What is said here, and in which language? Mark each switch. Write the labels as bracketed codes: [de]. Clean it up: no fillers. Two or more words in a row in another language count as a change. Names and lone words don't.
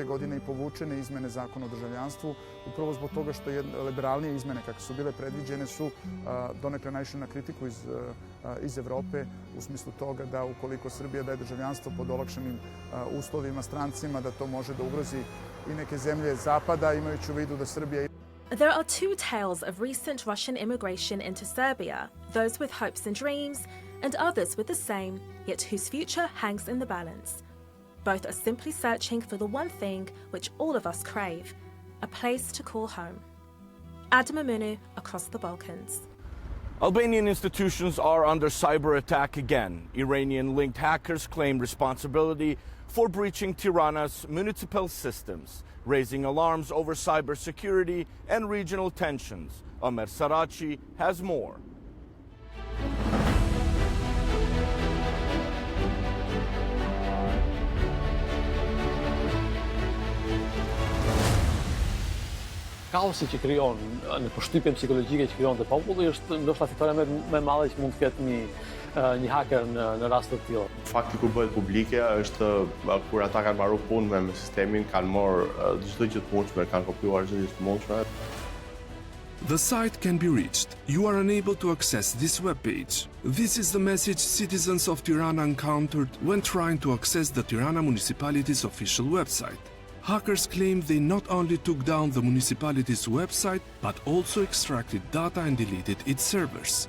[sr] godine i povučene izmene zakona o državljanstvu, upravo zbog toga što liberalnije izmene kakve su bile predviđene su donekle naišle na kritiku iz Evrope u smislu toga da ukoliko Srbija daje državljanstvo pod olakšanim uslovima strancima, da to može da ugrozi i neke zemlje zapada, imajući u vidu da Srbija... [en] There are two tales of recent Russian immigration into Serbia, those with hopes and dreams, and others with the same, yet whose future hangs in the balance. Both are simply searching for the one thing which all of us crave, a place to call home. Adam Amunu, across the Balkans. Albanian institutions are under cyber attack again. Iranian-linked hackers claim responsibility for breaching Tirana's municipal systems, raising alarms over cybersecurity and regional tensions. Ömer Saraci has more. [sq] Kaosi që krijon në përshtypjen psikologjike që krijon te populli është ndoshta fitoria më e madhe që mund të ketë një haker në rast të tillë. Fakti kur bëhet publike është kur ata kanë marrë punë me sistemin, kanë marrë çdo gjë të mundshme, kanë kopjuar çdo gjë të mundshme. [en] The site can be reached. You are unable to access this web page. This is the message citizens of Tirana encountered when trying to access the Tirana municipality's official website. Hackers claim they not only took down the municipality's website, but also extracted data and deleted its servers.